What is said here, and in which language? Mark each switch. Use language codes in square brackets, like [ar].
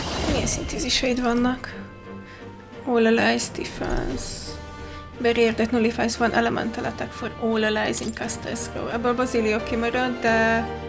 [hu] Milyen szintéziseid vannak? [en] All allies defense. Barrier that nullifies one elemental attack for all allies in caster's row. [hu] Ebből Basilio kimarad, de...